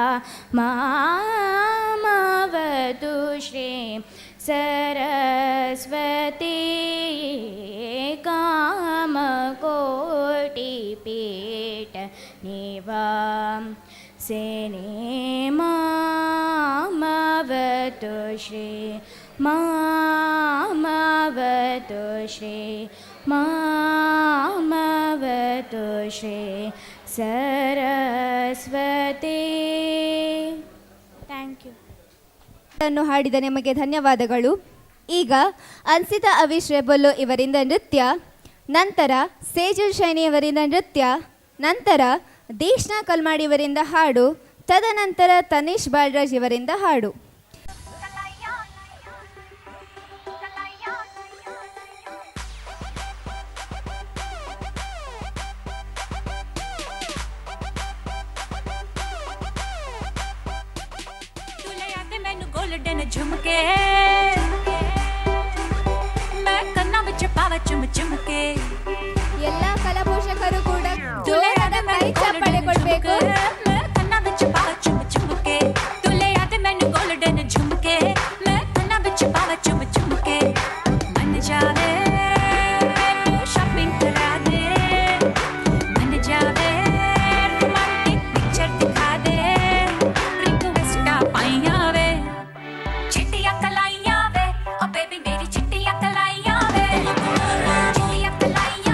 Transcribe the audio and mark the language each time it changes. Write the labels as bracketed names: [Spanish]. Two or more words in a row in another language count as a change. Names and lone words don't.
[Sanskrit] मामवतु श्री सरस्वती कामकोटिपीठ निवासिनी मामवतु श्री मामवतु श्री मामवतु श्री सरस्वती. [English] thank you. [Kannada] ಅನ್ನು ಹಾಡಿದ ನಿಮಗೆ ಧನ್ಯವಾದಗಳು. ಈಗ ಅನ್ಸಿತಾ ಅವಿಶ್ ರೆಬೊಲ್ಲು ಇವರಿಂದ ನೃತ್ಯ, ನಂತರ ಸೇಜುಲ್ ಶೈನಿ ಅವರಿಂದ ನೃತ್ಯ, ನಂತರ ದೇಶ್ನಾ ಕಲ್ಮಾಡಿ ಇವರಿಂದ ಹಾಡು, ತದನಂತರ ತನೀಶ್ ಬಾಳ್ರಾಜ್ ಇವರಿಂದ ಹಾಡು. [Punjabi] ਮੈਨੂੰ ਗੋਲਡਨ ਝੁਮਕੇ ਮੈਂ ਕੰਨਾਂ ਵਿੱਚ ਪਾਵਾ ਚੁੰਮ ਚੁੰਮਕੇ. [Kannada] ಎಲ್ಲ ಕಲಾಪೋಷಕರು ಕೂಡ ಜೋರಾದ ಕೈ ಚಪ್ಪಾಳೆ ಕೊಡಬೇಕು. [Punjabi] ਮੈਂ ਕੰਨਾਂ ਵਿੱਚ ਪਾਵਾ ਚੁੰਮ ਚੁੰਮਕੇ ਤੁਲਿਆ ਤੇ ਮੈਨੂੰ ਗੋਲਡਨ ਝੁਮਕੇ ਮੈਂ ਕੰਨਾਂ ਵਿੱਚ ਪਾਵਾ ਚੁੰਮ ਚੁੰਮਕੇ. ਮਨ ਜਾਵੇ ਸ਼ਾਪਿੰਗ ਕਰਾ ਦੇ ਮਨ ਜਾਵੇ [English] romantic picture [Punjabi] ਦਿਖਾ ਦੇ ਰਿਕਵੈਸਟਾਂ ਪਾਈਆਂ ਵੇ ਚਿੱਟੀਆਂ ਕਲਾਈਆਂ ਵੇ ਓ ਬੇਬੀ ਮੇਰੀ ਚਿੱਟੀਆਂ ਕਲਾਈਆਂ ਵੇ ਚਿੱਟੀਆਂ ਕਲਾਈਆਂ